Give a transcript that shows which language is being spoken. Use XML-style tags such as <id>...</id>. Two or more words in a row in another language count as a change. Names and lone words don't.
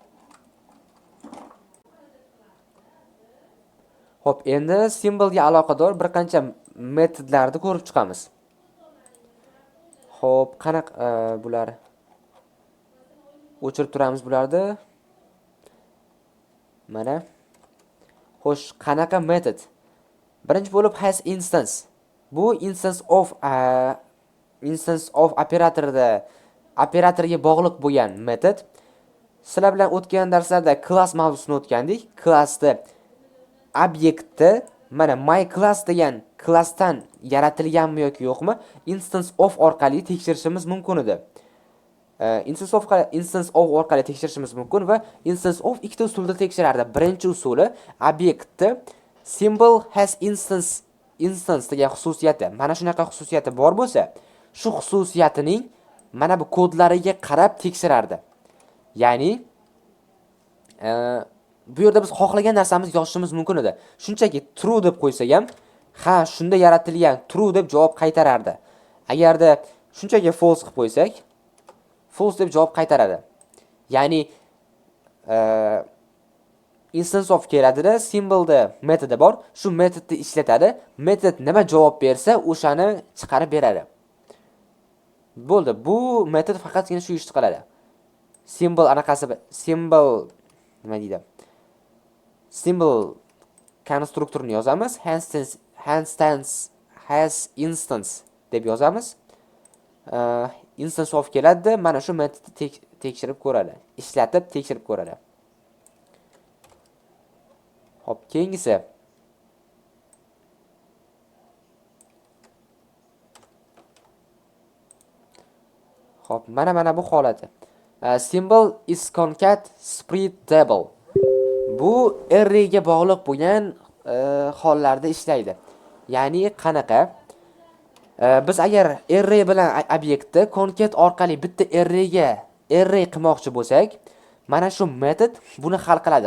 <uz>Xo'p, endi simbolga aloqador bir qancha metodlarni ko'rib chiqamiz. Xo'p, qanaqa bular? O'chirib turamiz bularni. Mana. Xo'sh, qanaqa metod? Birinchi bo'lib</uz> <en>has instance.</en> <uz>Bu</uz> <en>instance of</en> <uz>operatorga bog'liq bo'lgan metod. Sizlar bilan o'tgan darslarda class mavzusini o'tgandik. Classda obyektni mana</uz> <en>my class</en> <uz>degan klassdan yaratilganmi yoki yo'qmi</uz> <en>instance of</en> <uz>orqali tekshirishimiz mumkin edi.</uz> <en>Instance of</en> <uz>orqali tekshirishimiz mumkin va</uz> <en>instance of</en> <uz>ikkita usulda tekshirardi. Birinchi usuli obyektni</uz> <en>symbol has instance</en> <uz>degan xususiyati, mana shunaqa xususiyati bor bo'lsa, shu xususiyatining mana bu kodlariga qarab tekshirardi. Ya'ni bu yerda biz xohlagan narsamizni yozishimiz mumkin edi. Shunchaki true deb qo'ysak ham, ha, shunda yaratilgan true deb javob qaytarardi. Agarda shunchaki false qilib qo'ysak, false deb javob qaytaradi. Ya'ni</uz> <en>instance of</en> <uz>keladida, symbolda metodi bor, shu metodni ishlatadi. Metod nima javob bersa, o'shani chiqarib beradi. Bo'ldi. Bu metod faqatgina shu ishni qiladi. Symbol anaqasi, symbol nima deydi? Symbol konstruktorini yozamiz,</uz> <en>has instance</en> <uz>deb yozamiz.</uz> <en>Instance of</en> <uz>keladi, mana shu metodni tekshirib ko'radi. Ishlatib tekshirib ko'radi. Hop, keyingisi. Hop, mana bu holati.</uz> <en>Symbol is concat spreadable.</en> <uz>Bu array ga bog'liq bo'lgan hollarda ishlaydi. Ya'ni qanaqa? Biz agar array bilan obyektni concat orqali bitta array qilmoqchi bo'lsak, mana shu metod buni hal qiladi.</uz>